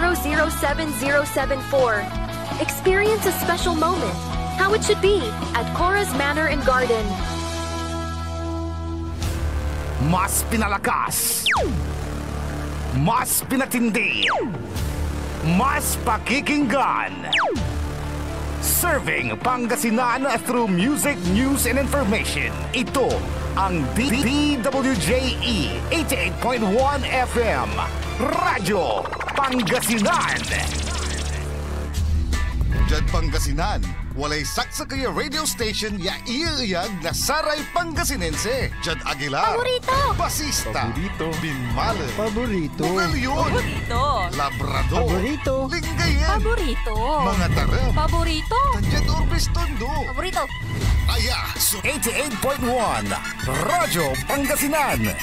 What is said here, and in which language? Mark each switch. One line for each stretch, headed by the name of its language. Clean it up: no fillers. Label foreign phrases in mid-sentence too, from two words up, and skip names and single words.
English: Experience a special moment how it should be at Cora's Manor and Garden.
Filipino: Mas pinalakas, mas pinatindi, mas pakikinggan.
English: Serving Pangasinan through music, news, and information.
Filipino: Ito ang DWJE 88.1 FM Radyo Pangasinan.
Pangasinan: Diyan Pangasinan, walay saksa kaya radio station ya iiyag na saray Pangasinense. Diyan Aguilar, Paborito. Basista, Paborito. Binmale, Paborito. Bugalyon, Paborito. Labrador, Paborito. Lingayen, Paborito. mga taram, Paborito. Diyan Urbis Tondo. Paborito. Aya, 88.1 Radyo Pangasinan.